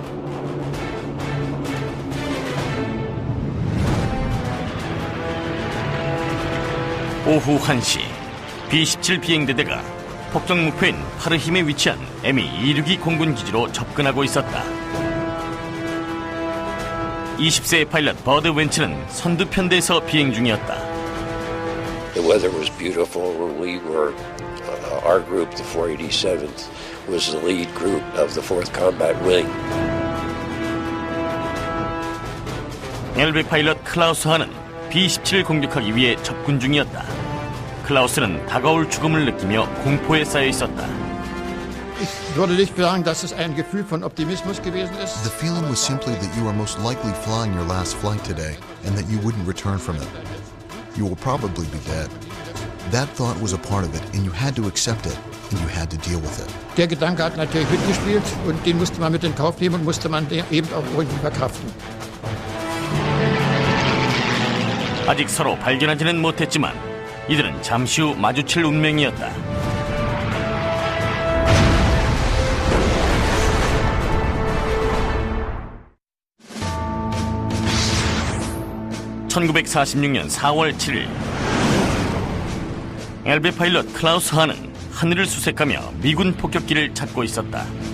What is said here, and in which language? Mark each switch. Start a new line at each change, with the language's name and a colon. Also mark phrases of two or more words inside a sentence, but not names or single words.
Korean: 오후 1시 B-17 비행대대가 폭격 목표인 파르힘에 위치한 Mi-262 공군 기지로 접근하고 있었다. 20세 파일럿 버드 웬츠는 선두 편대에서 비행 중이었다.
English: The weather was beautiful. We were, our group, the 487th, was the lead group of the 4th Combat Wing.
Korean: 엘베 파일럿 클라우스 하는 B-17을 공격하기 위해 접근 중이었다. 클라우스는 다가올 죽음을 느끼며 공포에 쌓여 있었다.
German: Ich würde nicht sagen, dass es ein Gefühl von Optimismus gewesen ist.
English: The feeling was simply that you are most likely flying your last flight today and that you wouldn't return from it. You will probably be dead. That thought was a part of it, and you had to accept it, and you had to deal with it.
German: Der Gedanke hat natürlich mitgespielt und den musste man mit in Kauf nehmen und musste man eben auch irgendwie verkraften.
Korean: 아직 서로 발견하지는 못했지만 이들은 잠시 후 마주칠 운명이었다. (1946년 4월 7일) 엘베 파일럿 클라우스 하는 하늘을 수색하며 미군 폭격기를 찾고 있었다.